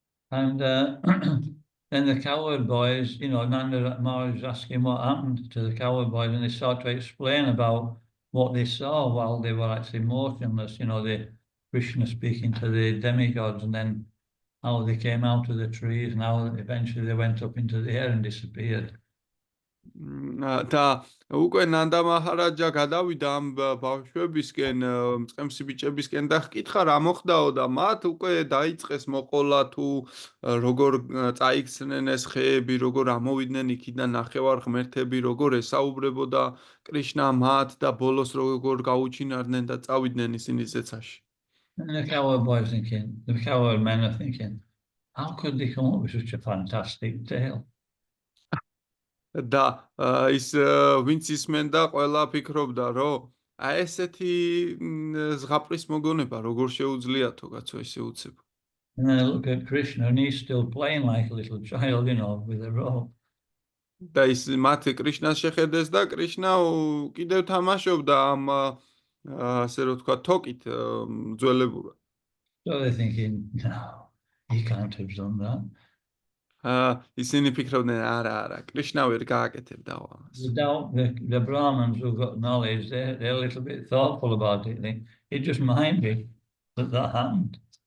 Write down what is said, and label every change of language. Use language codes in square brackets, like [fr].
[en] And then the cowherd boys, Nanda Maharaj was asking what happened to the cowherd boys, and they start to explain about what they saw while they were actually motionless, the Krishna speaking to the demigods, and then how they came out of the trees, and how eventually they went up into the air and disappeared. [ka] და უკვე ნანდა მაჰარაჯა გადავიდა ამ ბავშვებისკენ, მწყემსი ბიჭებისკენ და ჰკითხა რა მოხდაო და მათ უკვე დაიწყეს მოყოლა თუ როგორ წაიქცნენ ეს ხეები, როგორ ამოვიდნენ იქიდან ნახევარ ღმერთები, როგორ ესაუბრებოდა კრიშნა მათ და ბოლოს როგორ გაუჩინარდნენ და წავიდნენ ისინი ზეცაში. [en] And the cowherd boys the cowherd men are thinking, how could they come up with such a fantastic tale? [ka] და ის ვინც ისმენდა ყველა ფიქრობდა რომ აი ესეთი ზღაპრის მოგონება როგორ შეუძლიათო კაცო ესე უცებ. [en] And then I look at Krishna and he's still playing like a little child, with a rope. [ka] და ის მათ კრიშნას შეხედეს და კრიშნა კიდევ თამაშობდა ამ ასე რომ თქვა თოკით ძველებურად. [en] So they're thinking, no, he can't have done that. [ka] ისინი ფიქრობდნენ არა, კრიშნა ვერ გააკეთებდა ამას. [en] The Brahmins who've got knowledge, they're a little bit thoughtful about it. It just might be that happened.